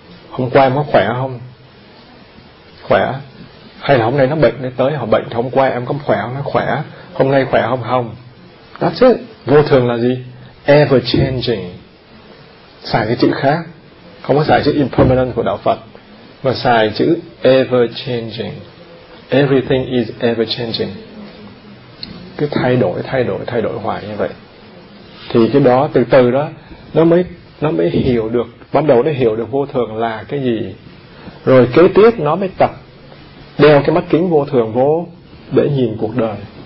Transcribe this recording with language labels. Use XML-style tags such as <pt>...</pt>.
<vi>Hôm qua em có khỏe không? Khỏe. Hay là hôm nay nó bệnh, nó tới họ bệnh, hôm qua em có khỏe không? Nó khỏe. Hôm nay khỏe không? Không.</vi> <en>That's it.</en> <vi>Vô thường là gì?</vi> <en>Ever changing.</en> <vi>Xài cái chữ khác, không có xài chữ impermanent của đạo Phật, mà xài chữ ever changing.</vi> <en>Everything is ever changing.</en> <vi>Cứ thay đổi, thay đổi, thay đổi hoài như vậy. Thì cái đó từ từ đó nó mới hiểu được, bắt đầu nó hiểu được vô thường là cái gì. Rồi kế tiếp nó mới tập đeo cái mắt kính vô thường vô để nhìn cuộc đời.</vi>